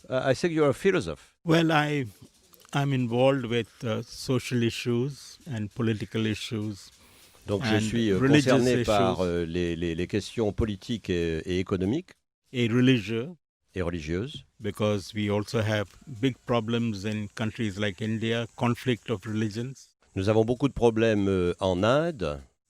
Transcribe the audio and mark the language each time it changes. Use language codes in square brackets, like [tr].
[en] I think you're a philosopher. Well, I'm involved with social issues and political issues. [fr] Donc je suis concerné par les questions politiques et économiques. Et religieuses. Et religieuses. [en] Because we also have big problems in countries like India, conflict of religions. [fr] Nous avons beaucoup de problèmes en Inde.